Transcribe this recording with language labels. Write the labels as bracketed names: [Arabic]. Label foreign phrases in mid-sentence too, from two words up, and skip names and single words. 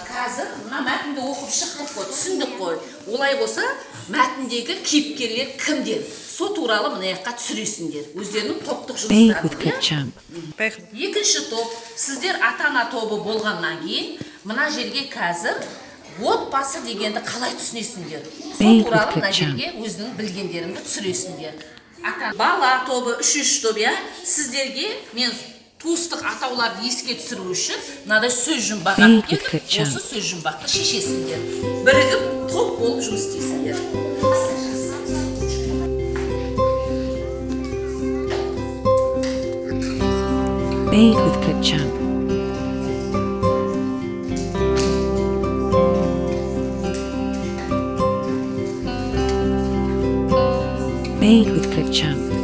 [Kazakh] қазір мына мәтінді оқып шықтық қой, түсіндік қой. Олай болса, мәтіндегі кейіпкерлер кімдер? Со туралы мына жаққа түсіресіңдер. Өздерінің топтық [English] Made with [Kazakh] жұмыстарын. [English] Clipchamp. [Kazakh] Екінші топ, сіздер ата-ана тобы болғаннан кейін, мына жерге қазір отбасы дегенді қалай түсінесіңдер? Со [English] Made with [Kazakh] туралы мына [English] Clipchamp. [Kazakh] жерге өзінің білгендеріңді түсіресіңдер. Бала тобы, үшінші топ, иә? Сіздерге мен туыстық атауларды еске түсіру үшін мынадай сөз жұмбақ алып [English] Made with [Kazakh] келдім. [English] Clipchamp. [Kazakh] Осы сөз жұмбақты шешесіңдер. Бірігіп топ болып жұмыс істейсіңдер. [English] Made with Clipchamp. Made with Clipchamp.